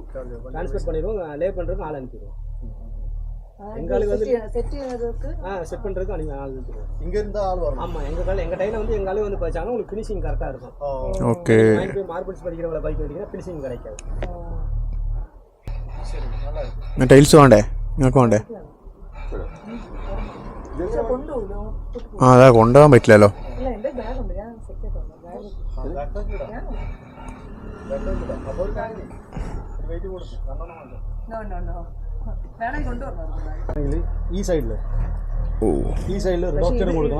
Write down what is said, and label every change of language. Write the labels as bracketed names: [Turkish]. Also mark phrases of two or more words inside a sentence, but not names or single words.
[Tamil] ட்ரான்ஸ்போர்ட் பண்ணிடுவோம். லே பண்ணுறதுக்கு ஆள் அனுப்பிடுவோம். எங்களுக்கு வந்து செட் பண்ணுறதுக்கு ஆள் அனுப்பிடுவோம். இங்கே இருந்தால் ஆள் வரும். ஆமாம், எங்கள் டைமில் வந்து எங்கள் ஆளு வந்து படிச்சாங்கன்னா உங்களுக்கு ஃபினிஷிங் கரெக்டாக இருக்கும். ஓகே. மார்பிள்ஸ் படிக்கிறவங்கள பைக் படிக்கிறா ஃபினிஷிங் கிடைக்காது. சரி, நல்லா இருக்கும். [Malayalam] ടൈൽസ് വേണ്ടേ? നിങ്ങൾക്ക് വേണ്ടേ? ആ അതാ കൊണ്ടുപോകാൻ പറ്റില്ലല്ലോ. ഈ സൈഡില് ഡോക്ടർ കൊടുക്കണം.